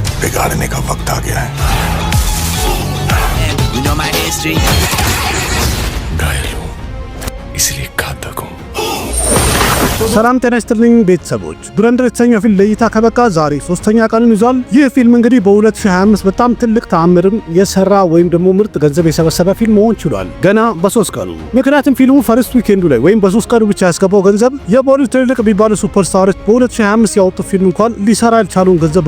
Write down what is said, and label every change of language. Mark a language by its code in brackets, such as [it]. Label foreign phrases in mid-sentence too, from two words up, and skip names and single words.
[hi] बिगाड़ने का वक्त आ गया है। घायल हूं, इसलिए घातक हूं। [am] ሰላም ጤና ይስጥልኝ ቤተሰቦች፣ ዱረንደር የተሰኘው ፊልም ለእይታ ከበቃ ዛሬ ሶስተኛ ቀኑን ይዟል። ይህ ፊልም እንግዲህ በ2025 በጣም ትልቅ ተአምርም የሰራ ወይም ደግሞ ምርጥ ገንዘብ የሰበሰበ ፊልም መሆን ችሏል ገና በ3 ቀኑ። ምክንያቱም ፊልሙ [en] first weekend [am] ላይ ወይም በ3 ቀኑ ብቻ ያስገባው ገንዘብ የቦሊውድ ትልልቅ የሚባሉ ሱፐርስታሮች በ2025 ያወጡት ፊልም እንኳን ሊሰራ ያልቻለውን ገንዘብ